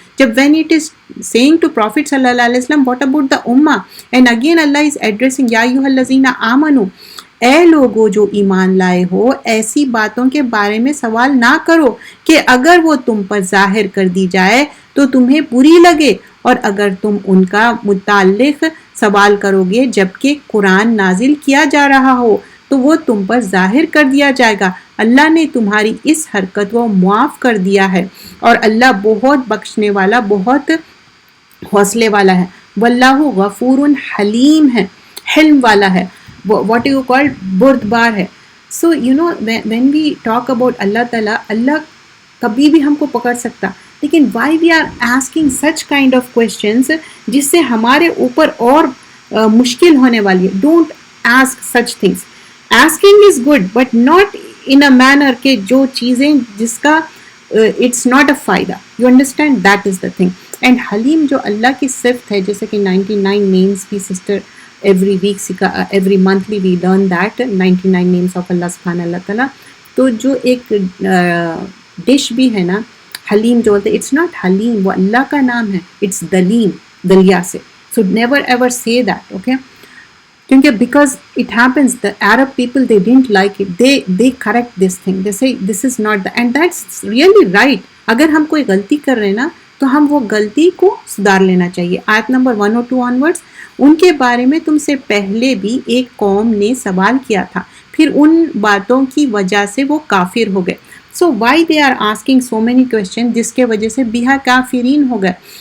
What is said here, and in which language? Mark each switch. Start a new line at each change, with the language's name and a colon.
Urdu: جب
English: when it is saying to Prophet
Urdu: صلی اللہ علیہ وسلم
English: what about the ummah, and again Allah is addressing
Arabic: یا ایھا الذین آمنوا،
Urdu: اے لوگو جو ایمان لائے ہو ایسی باتوں کے بارے میں سوال نہ کرو کہ اگر وہ تم پر ظاہر کر دی جائے تو تمہیں بری لگے، اور اگر تم ان کا متعلق سوال کرو گے جبکہ قرآن نازل کیا جا رہا ہو تو وہ تم پر ظاہر کر دیا جائے گا. اللہ نے تمہاری اس حرکت کو معاف کر دیا ہے، اور اللہ بہت بخشنے والا، بہت حوصلے والا ہے. واللہ غفور حلیم ہے، حلم والا ہے.
English: what you call
Urdu: بردبار ہے.
English: so you know when we talk about
Urdu: اللہ تعالیٰ، اللہ کبھی بھی ہم کو پکڑ سکتا، لیکن
English: why we are asking such kind of questions
Urdu: جس سے ہمارے اوپر اور مشکل ہونے والی ہے.
English: don't ask such things. asking is good but not in a manner
Urdu: کہ جو چیزیں جس کا
English: it's not a فائدہ. you understand, that is the thing. and حلیم
Urdu: جو اللہ کی صفت ہے، جیسے کہ
English: 99 names بھی sister every week every monthly we learn that 99 names of اللہ سبحانہ اللہ تعالیٰ.
Urdu: تو جو ایک ڈش بھی ہے نا حلیم جو بولتے،
English: it's not
Urdu: حلیم، وہ اللہ کا نام ہے، it's دلیم، دلیا سے.
English: so never ever say that, okay. کیونکہ because it happens the Arab people they didn't like it, they correct this thing, they say this is not the, and that's really right.
Urdu: اگر ہم کوئی غلطی کر رہے ہیں نا تو ہم وہ غلطی کو سدھار لینا چاہیے. آیت نمبر 102 onwards، ان کے بارے میں تم سے پہلے بھی ایک قوم نے سوال کیا تھا، پھر ان باتوں کی وجہ سے وہ کافر ہو گئے.
English: so why they are asking so many questions،
Urdu: جس کے وجہ سے بیہا کافرین ہو گئے.